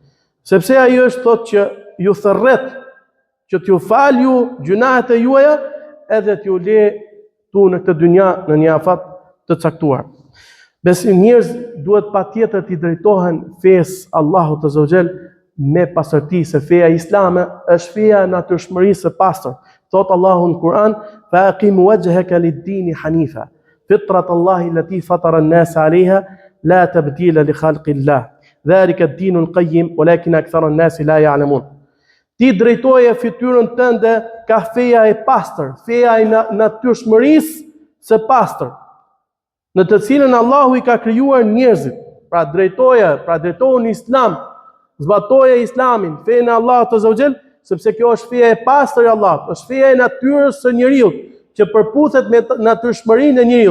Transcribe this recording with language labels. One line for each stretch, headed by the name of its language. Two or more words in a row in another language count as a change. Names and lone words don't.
Albanian: Sepse ai është thotë që ju thërret që t'ju fal ju gjunahet e juaja edhe t'ju le tu në këtë dynja në një afat të caktuar. Besim njerëz duhet patjetër t'i drejtohen fesë Allahut
Arabic: عز وجل
Albanian: me pastërti, se feja islame është feja e natyrshmërisë së pastër. Thot Allahu në Kur'an:
Arabic: "فأقم وجهك للدين حنيفا، فطرت الله التي فطر الناس عليها، لا تبديل لخلق الله. ذلك الدين القيم، ولكن أكثر الناس لا يعلمون."
Albanian: Ti drejtoje fytyrën tënde ka feja e pastër, feja e natyrshmërisë së pastër, në të cilën Allahu i ka krijuar njerëzit. Pra drejtohu në Islam, zbatoje Islamin, fenë e Allahut
Arabic: عز وجل,
Albanian: sepse kjo është feja e pastër e Allahut, është feja e natyrës së njeriu, që përputhet me natyrshmërinë e njeriu.